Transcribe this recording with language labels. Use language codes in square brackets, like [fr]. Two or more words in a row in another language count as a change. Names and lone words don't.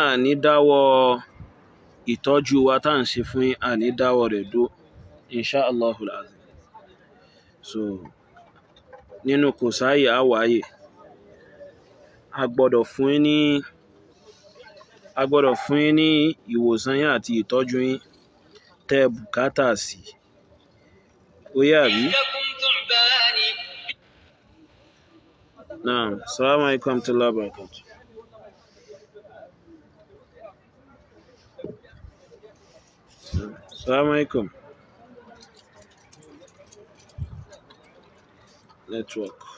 [yo] ní dáwọ́ ìtọ́jú wa tá à ń ṣe fún yín àní dáwọ́ rẹ̀ dó [ar] إن شاء الله العظيم [yo] so nínú kò sáyè àwáyè a gbọ́dọ̀ fún yín ní ìwòsàn yín àti ìtọ́jú yín tẹ́ bùkátà sí ó yà bí. [ar] نعم، السلام عليكم ورحمة الله وبركاته. السلام عليكم. Network.